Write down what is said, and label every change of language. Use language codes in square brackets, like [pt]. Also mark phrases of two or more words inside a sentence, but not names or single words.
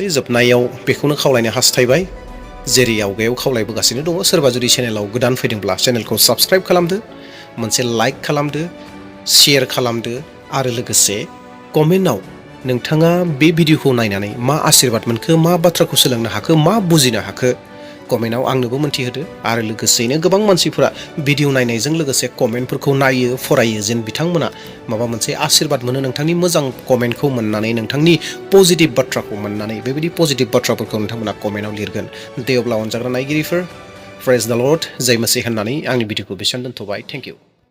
[brx] जोबनायाव बेखौनो खावलायनो हास्थायबाय, जेरै आवगायाव खावलायबोगासिनो दङ, सोरबा जुदि चेनेलाव गोदान फैदोंब्ला चेनेलखौ साबस्क्राइब खालामदो, मोनसे लाइक खालामदो, शेयार खालामदो आरो लोगोसे कमेन्टआव नोंथाङा बे भिडिअखौ नायनानै मा आशीर्बाद मोनखो, मा बाथ्राखौ सोलोंनो हाखो, मा बुजिनो हाखो, कमेन्टआव आंनोबो मोनथिहोदो। आरो लोगोसेयैनो गोबां मानसिफोरा भिडिअ नायनायजों लोगोसे कमेन्टफोरखौ नायो, फरायो, जेन बिथांमोना माबा मोनसे आशीर्बाद मोनो नोंथांनि मोजां कमेन्टखौ मोननानै, नोंथांनि पजिटिभ बाथ्राखौ मोननानै। बेबायदि पजिटिभ बाथ्राफोरखौ नोंथांमोना कमेन्टआव लिरगोन। दे अब्ला अनजाग्रा नायगिरिफोर, [en] praise the Lord, [hi] जय मसीह [brx] होननानै आंनि भिडिअखौ बेसेबां दोनथ'बाय। [en] thank you.